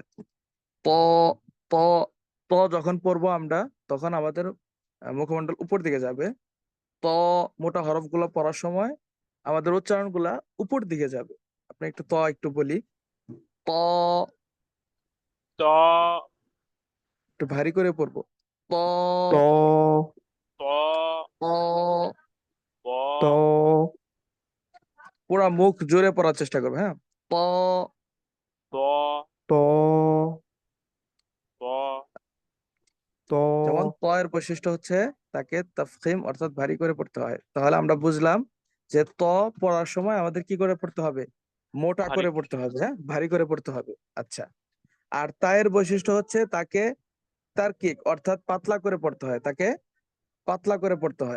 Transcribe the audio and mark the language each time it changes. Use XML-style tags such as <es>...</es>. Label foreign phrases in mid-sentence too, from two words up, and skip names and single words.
<bn>ত ত ত যখন পড়বো আমরা, তখন আমাদের মুখমণ্ডল উপর দিকে যাবে। ত মোটা হরফগুলো পড়ার সময় আমাদের উচ্চারণগুলা উপর দিকে যাবে। আপনি একটু একটু বলি। ত ত একটু ভারী করে পড়বো। ত ত ত ত প ত পুরা মুখ জোরে পড়ার চেষ্টা করবে, হ্যাঁ। ত ত ত প যেমন ত ত এর বৈশিষ্ট্য হচ্ছে তাকে তাফখিম অর্থাৎ ভারী করে পড়তে হয়। তাহলে আমরা বুঝলাম যে ত পড়ার সময় আমাদের কি করে পড়তে হবে? মোটা ভারী করে করে। পড়তে হবে, হ্যাঁ, ভারী করে পড়তে হবে। আচ্ছা, আর তায়ের বৈশিষ্ট্য হচ্ছে তাকে তার্কিক অর্থাৎ পাতলা করে পড়তে হয়, তাকে পাতলা করে পড়তে হয়।</bn>